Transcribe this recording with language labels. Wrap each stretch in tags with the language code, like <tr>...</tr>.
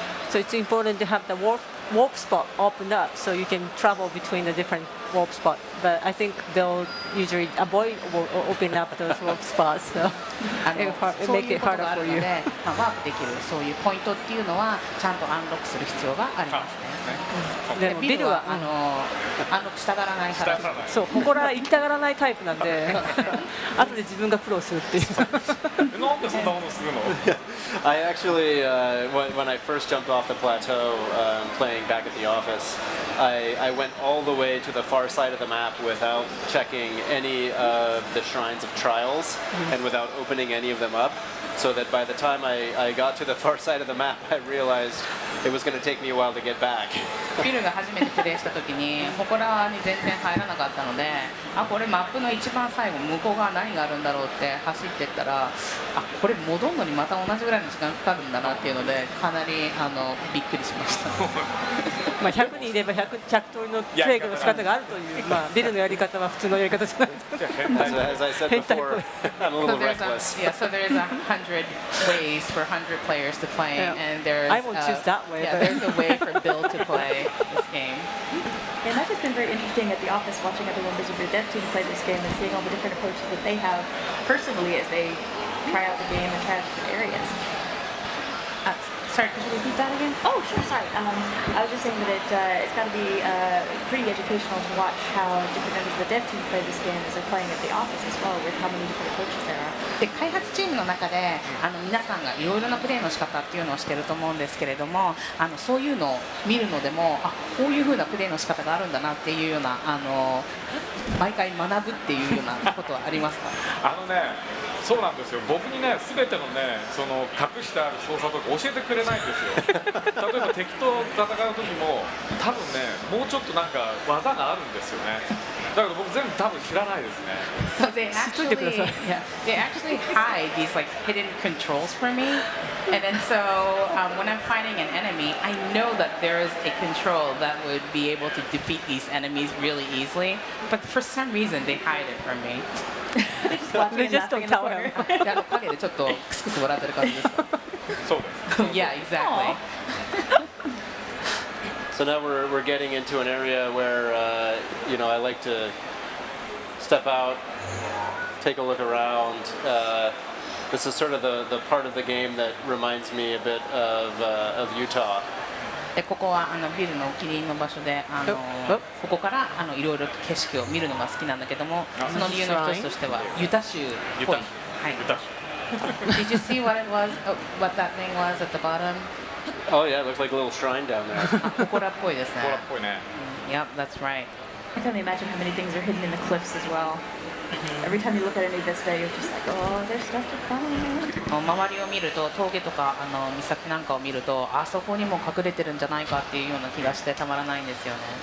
<en>So it's important to have the warp spot opened up so you can travel between the different warp spots. But I think they'll usually avoid opening up those warp spots, so it make it harder for you.</en> <ja>ワープできるそういうポイントっていうのはちゃんとアンロックする必要がありますね。でビルはアンロックしたがらないから。そう、ここら行きたがらないタイプなんで、後で自分が苦労するっていう。なんでそんなことするの</ja> <en>I actually, when I first jumped off the plateau playing back at the office, I went all the way to the far side of the map without checking any of the shrines of trials and without opening any of them up, so that by the time I got to the far side of the map, I realized it was going to take me a while to get back.</en> <ja>ビルが初めてプレイした時に祠に全然入らなかったので、これマップの一番最後向こう側何があるんだろうって走ってったら、これ戻るのにまた同じぐらいの時間かかるんだなっていうので、かなりびっくりしました。 100人いれば100通りのプレイの仕方があるという、ビルのやり方は普通のやり方じゃない。</ja> <en>As I said before, I'm a little reckless. So there's 100 ways for 100 players to play, and there's I won't choose that way. There's a way for Bill to play this game. And that's just been very interesting at the office, watching other members of your dev team play this game and seeing all the different approaches that they have personally as they try out the game and try out different areas. Sorry, could you repeat that again? Oh, sure, sorry. I was just saying that it's got to be pretty educational to watch how different members of the dev team play this game as they're playing at the office as well, with how many different approaches there are.</en> <ja>で開発チームの中で皆さんがいろいろなプレーの仕方っていうのをしてると思うんですけれども、そういうのを見るのでもこういう風なプレーの仕方があるんだなっていうような毎回学ぶっていうようなことはありますか？そうなんですよ。僕にね、全てのね、その隠してある操作とか教えてくれないんですよ。例えば敵と戦う時も、多分ね、もうちょっとなんか技があるんですよね。だけど僕全部多分知らないですね。</ja> <en>So they actually hide these like hidden controls for me, and then so when I'm fighting an enemy, I know that there is a control that would be able to defeat these enemies really easily, but for some reason they hide it from me. They just don't tell him.</en> <ja>影でちょっとクスクス笑ってる感じですか？そうです。</ja> <en>Yeah, exactly. So now we're getting into an area where you know, I like to step out, take a look around. This is sort of the part of the game that reminds me a bit of Utah.</en> <ja>でここはビルのお気に入りの場所でここからいろいろ景色を見るのが好きなんだけども、その理由の一つとしてはユタ州っぽい。</ja> <en>はい。Did you see what it was? What that thing was at the bottom? Oh yeah, it looks like a little shrine down there.</en> <ja>祠っぽいですね。祠っぽいね。</ja> <en>Yep, that's right. I can only imagine how many things are hidden in the cliffs as well. Every time you look at a new vista, you're just like, oh, there's stuff to find.</en> <ja>周りを見ると峠とか岬なんかを見るとあそこにも隠れてるんじゃないかっていうような気がしてたまらないんですよね。</ja>